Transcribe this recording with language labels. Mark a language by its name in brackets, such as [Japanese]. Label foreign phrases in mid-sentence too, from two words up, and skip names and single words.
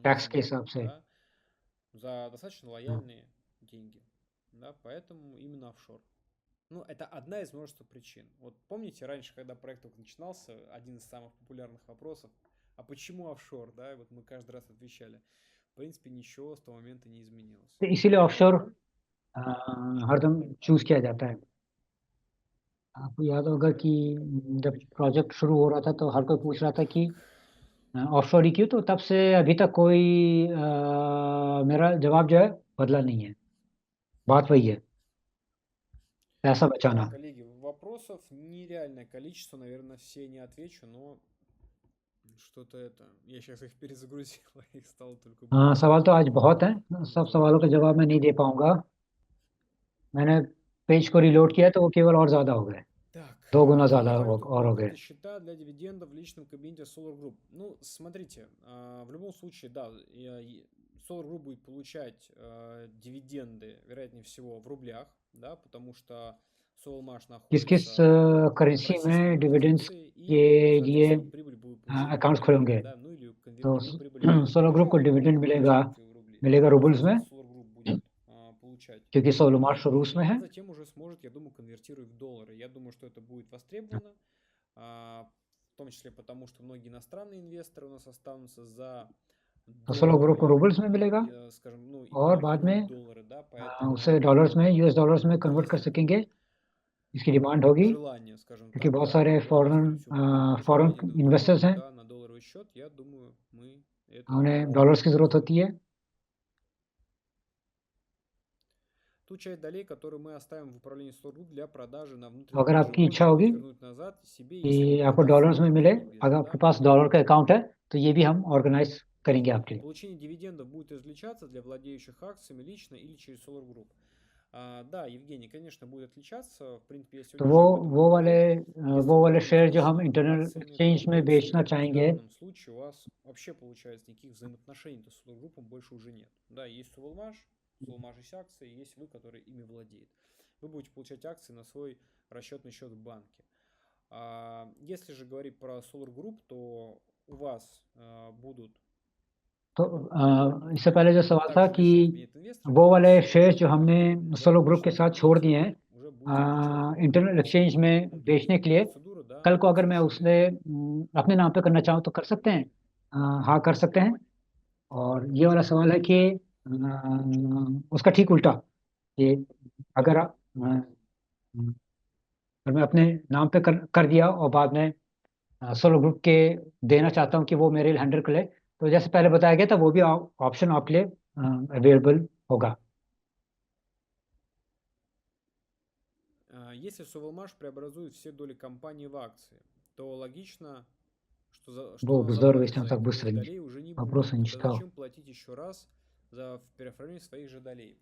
[Hindi] टैक्स के [Russian] нужны, [Hindi] हिसाब से। [Russian] да, за достаточно лояльные деньги, да, поэтому именно офшор. Ну, это одна из множества причин. Вот помните, раньше, когда проект только начинался, один из самых популярных вопросов, а почему офшор, да, и вот мы каждый раз отвечали. В принципе, ничего с того момента не изменилось. [Hindi] तो इसीलिए ऑफशोर हरदम चूज किया जाता है। आपको याद होगा कि जब प्रोजेक्ट शुरू हो रहा था तो हर कोई पूछ रहा था कि ऑफशोर ही क्यों, तो तब से अभी तक कोई मेरा जवाब जो है बदला नहीं है। बात वही है, पैसा [Russian] Да, [Hindi] बचाना। [Russian] коллеги, вопросов нереальное количество, наверное, все не отвечу, но что-то это... Я сейчас их перезагрузил, их стало только [Hindi] हाँ, [Russian] больше. [Hindi] सवाल तो आज बहुत हैं, सब सवालों का जवाब मैं नहीं दे पाऊंगा। मैंने पेज को रिलोड किया तो वो केवल और ज़्यादा हो गए, [Russian] Так, [Hindi] 2 गुना [Russian] какие [Hindi] ज़्यादा [Russian] валюты [Hindi] और हो [Russian] открыты [Hindi] गए। [Russian] счета для дивидендов в личном кабинете Solar Group? Ну, смотрите, в любом случае, да, Solar Group будет получать дивиденды, вероятнее всего, в рублях, да, потому что Solarmash [Hindi] किस किस [Russian] находится в [Hindi] करेंसी में [Russian] российской [Hindi] डिविडेंड्स [Russian] юрисдикции, [Hindi] के [Russian] и, [Hindi] लिए [Russian] соответственно, прибыль будет получена в [Hindi] अकाउंट्स [Russian] рублях, [Hindi] खुलेंगे, [Russian] да, ну или [Hindi] तो [Russian] конвертируя прибыль в [Hindi] सोलर ग्रुप को [Russian] рубли, [Hindi] डिविडेंड मिलेगा [Russian] конвертировать ее в рубли. [Hindi] मिलेगा रूबल्स में, [Russian] Solar Group будет получать [Hindi] क्योंकि सोलमार्श रूस में [Russian] а [Hindi] है। [Russian] затем уже сможет, я думаю, конвертировать в доллары. Я думаю, что это будет востребовано, в том числе потому, что многие иностранные инвесторы у нас останутся за [Hindi] तो सोलर ग्रुप को [Russian] доллары, [Hindi] रूबल्स में मिलेगा [Russian] скажем, ну, и [Hindi] और [Russian] будут [Hindi] बाद में [Russian] покупать доллары, да, поэтому [Hindi] उसे डॉलर्स में, [English] US dollars [Hindi] में कन्वर्ट कर [Russian] если [Hindi] सकेंगे, इसकी डिमांड होगी, [Russian] желание, скажем [Hindi] क्योंकि [Russian] так, [Hindi] बहुत [Russian] да, [Hindi] सारे [Russian] получить [Hindi] फॉरेन [Russian] дивиденды в [Hindi] इन्वेस्टर्स [Russian] долларах, [Hindi] हैं, [Russian] да, на долларовый счет, я думаю, мы это [Hindi] उन्हें डॉलर्स की ज़रूरत होती है। [Russian] Ту часть долей, которую мы оставим в управлении Solar Group для продажи на [Hindi] तो [Russian] внутренней [Hindi] अगर [Russian] бирже, [Hindi] आपकी इच्छा [Russian] можно будет [Hindi] होगी [Russian] вернуть назад себе, [Hindi] कि [Russian] если они [Hindi] आपको [Russian] продастся [Hindi] डॉलर्स [Russian] на [Hindi] में मिले, [Russian] внутренней [Hindi] अगर [Russian] бирже, [Hindi] आपके [Russian] да. [Hindi] पास डॉलर का अकाउंट है, तो ये भी हम ऑर्गेनाइज करेंगे आपके लिए। [Russian] Получение дивидендов будет различаться для владеющих акциями лично или через Solar Group. Да, Евгений, конечно, будет отличаться. В принципе, я [Hindi] तो [Russian] сегодня уже об этом [Hindi] वाले [Russian] говорил. [Hindi] वो वाले [Russian] Если [Hindi] शेयर [Russian] вы [Hindi] जो हम [Russian] владеете [Hindi] इंटरनल [Russian] акциями [Hindi] एक्सचेंज में [Russian] крупной [Hindi] बेचना [Russian] цены, в [Hindi] चाहेंगे, [Russian] данном случае у вас вообще, получается, никаких взаимоотношений с Solar Group больше уже нет. Да, есть Solarmash, Solarmash есть акции, есть вы, который ими владеет. Вы будете получать акции на свой расчетный счет в банке. Если же говорить про Solar Group, то у вас будут [Hindi] तो इससे पहले जो सवाल था [Russian] Также [Hindi] कि [Russian] решает кабинет инвесторов, [Hindi] वो [Russian] и [Hindi] वाले [Russian] все [Hindi] शेयर्स जो हमने [Russian] документы [Hindi] सोलो [Russian] для [Hindi] ग्रुप के [Russian] размещения [Hindi] साथ छोड़ दिए [Russian] инвесторов [Hindi] हैं [Russian] уже будет четко [English] internet exchange [Hindi] में [Russian] Ну, то есть [Hindi] बेचने के लिए, [Russian] процедура, да, [Hindi] कल को अगर मैं [Russian] совершенно [Hindi] उसने [Russian] верно. [Hindi] अपने नाम पे करना चाहूँ तो कर सकते हैं? हाँ, कर सकते हैं। और ये वाला सवाल है कि उसका ठीक उल्टा, कि अगर अगर मैं अपने नाम पे कर दिया और बाद में सोलो ग्रुप के देना चाहता हूँ कि वो मेरे लिए हैंडल कर ले, तो जैसे पहले बताया गया था वो भी ऑप्शन आपके लिए अवेलेबल होगा। [Russian] Если Совелмаш преобразует все доли компании в акции, то логично, [Hindi] वो [Russian] что на обзор заплате весь за так эту быстро долю не долей уже не вопросы будет. не Тогда читал. зачем платить еще раз за переоформление своих же долей?